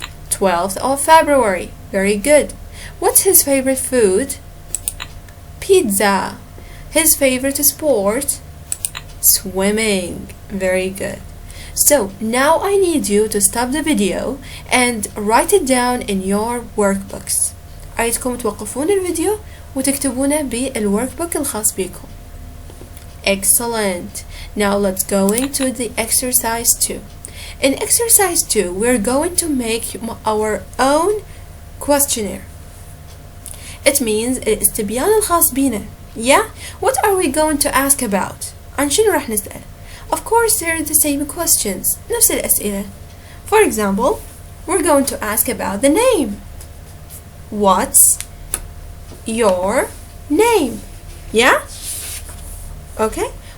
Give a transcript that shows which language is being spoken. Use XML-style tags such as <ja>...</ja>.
<en>12th of February. Very good. What's his favorite food? Pizza. His favorite sport? Swimming. Very good. So now I need you to stop the video and write it down in your workbooks.</en> <ar>أريدكم توقفون الفيديو وتكتبونه بالworkbook الخاص بكم.</ar> <en>Excellent. Now let's go into the exercise 2. In exercise 2, we're going to make our own questionnaire. It means</en> <ar>الاستبيان الخاص بينا.</ar> <en>Yeah? What are we going to ask about?</en> <ar>عن شنو راح نسأل?</ar> <en>Of course, they're the same questions.</en> <ar>نفس الأسئلة.</ar> <en>For example, we're going to ask about the name. What's your name? Yeah? Okay?</en>